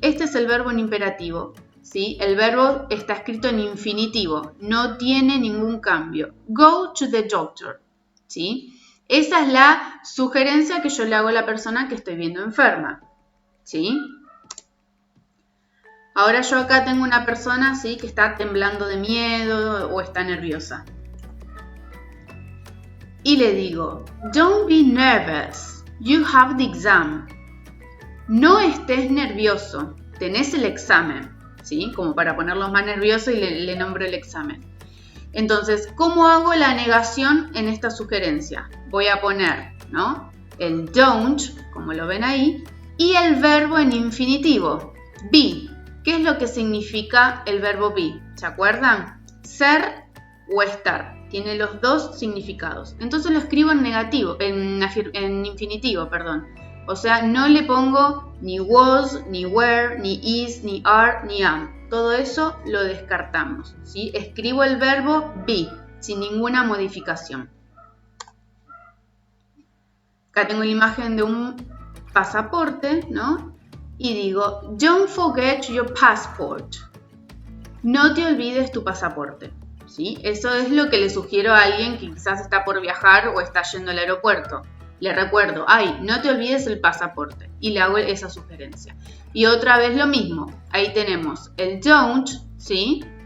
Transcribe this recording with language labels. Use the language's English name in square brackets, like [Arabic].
[Spanish] Este es el verbo en imperativo, ¿sí? El verbo está escrito en infinitivo, no tiene ningún cambio. [English] Go to the doctor, [Spanish] ¿sí? Esa es la sugerencia que yo le hago a la persona que estoy viendo enferma, ¿sí? Ahora yo acá tengo una persona, ¿sí? Que está temblando de miedo o está nerviosa. Y le digo, [English] don't be nervous, you have the exam. [Spanish] No estés nervioso, tenés el examen, ¿sí? Como para ponerlos más nerviosos y le nombro el examen. Entonces, ¿cómo hago la negación en esta sugerencia? Voy a poner, ¿no? El don't, como lo ven ahí, y el verbo en infinitivo, be. ¿Qué es lo que significa el verbo be? ¿Se acuerdan? Ser o estar. Tiene los dos significados. Entonces lo escribo en negativo, en infinitivo, perdón. O sea, no le pongo ni was, ni were, ni is, ni are, ni am. Todo eso lo descartamos, ¿sí? Escribo el verbo be, sin ninguna modificación. Acá tengo la imagen de un pasaporte, ¿no? Y digo, [English] don't forget your passport. [Spanish] No te olvides tu pasaporte, ¿sí? Eso es lo que le sugiero a alguien que quizás está por viajar o está yendo al aeropuerto. Le recuerdo, no te olvides el pasaporte. Y le hago esa sugerencia. Y otra vez lo mismo. Ahí tenemos el don't, ¿sí?